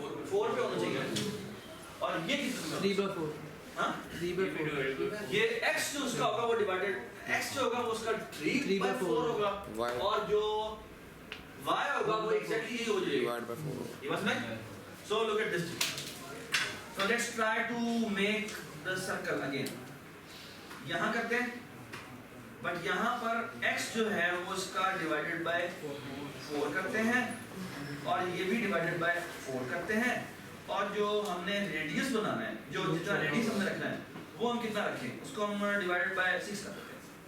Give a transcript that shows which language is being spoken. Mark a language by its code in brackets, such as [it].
[ur] 4 پہ ہونا چاہیے, اور یہ کتنا 3/4. ہاں 3/4. یہ x جو اس کا ہوگا وہ ڈیوائڈڈ x جو ہوگا وہ اس کا 3/4 ہوگا, اور جو y ہوگا وہ ایگزیکٹلی یہی ہو جائے گا. [en] Divide by 4. [ur] یہ بس نہیں. [en] So look at this. So let's try to make the circle again. [ur] یہاں کرتے ہیں, بٹ یہاں پر x جو ہے وہ اس کا ڈیوائڈڈ بائی 4 کرتے ہیں, اور یہ بھی ڈیوائڈڈ بائی 4 کرتے ہیں, اور جو ہم نے ریڈیس بنانا ہے, جو جتنا ریڈیس ہم نے رکھنا ہے وہ ہم کتنا رکھیں, اس کو ہم ڈیوائڈڈ بائی 6 کر دیتے ہیں.